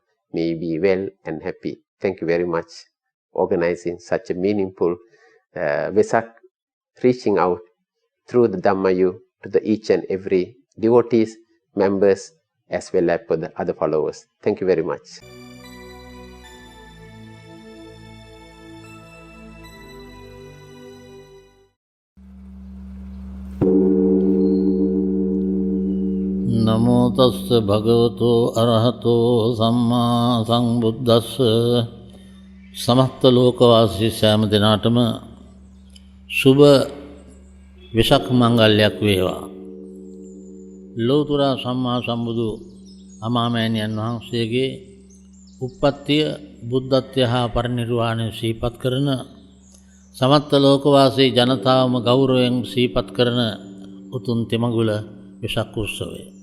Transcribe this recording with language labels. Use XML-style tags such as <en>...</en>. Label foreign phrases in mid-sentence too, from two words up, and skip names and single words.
<en>May be well and happy. Thank you very much organizing such a meaningful Vesak, reaching out through the Dhammayu to the each and every devotees, members, as well as for the other followers. Thank you very much.</en> <pi>Namo tassa bhagavato arahato samma sambuddhassa.</pi> <si>සමස්ත ලෝකවාසී सෑම දිනාටම සුබ වෙසක් මංගල්‍යයක් වේවා. ලෝතර සම්මා සම්බුදු අමාමෑණියන් වහන්සේගේ උප්පත්තිය, බුද්ධත්වය හා පරිනිර්වාණය සිහිපත් කරන සමස්ත ලෝකවාසී ජනතාවම ගෞරවයෙන් සිහිපත් කරන උතුම් තෙමඟුල වෙසක් උත්සවය.</si>